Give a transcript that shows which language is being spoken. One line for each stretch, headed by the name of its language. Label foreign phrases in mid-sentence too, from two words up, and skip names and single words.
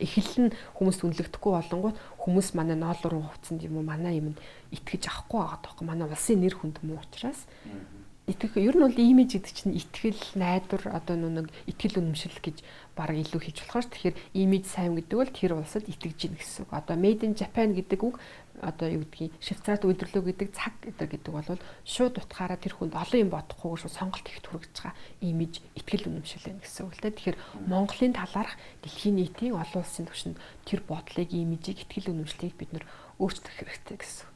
Mongolian: Эхлэл нь хүмүүс үнэлэгдэхгүй болонгууд хүмүүс манай ноолорын хувцсанд юм уу манай юмд итгэж авахгүй байгаа байхгүй. Манай улсын нэр хүнд муу учраас итгэх ер нь бол имиж гэдэг чинь итгэл, найдвар одоо нэг итгэл үнэмшил гэж баг илүү хийж болохоор тэгэхээр имиж сайн гэдэг бол тэр улсад итгэж гин гэсэн үг. Одоо
English: made in Japan
Mongolian: гэдэг үг одоо юу гэдгийг Швейцарт үйлдвэрлэв гэдэг цаг гэдэг бол шууд утгаараа тэр хүнд олон юм бодохгүйгээр шууд сонголт хийх хүргэж байгаа имиж итгэл үнэмшил байна гэсэн үг л дээ. Тэгэхээр Монголын талаарх дэлхийн нийтийн олон улсын түвшинд тэр бодлыг, имижийг, итгэл үнэмшлийг бид нөр өөрчлөх хэрэгтэй гэсэн үг.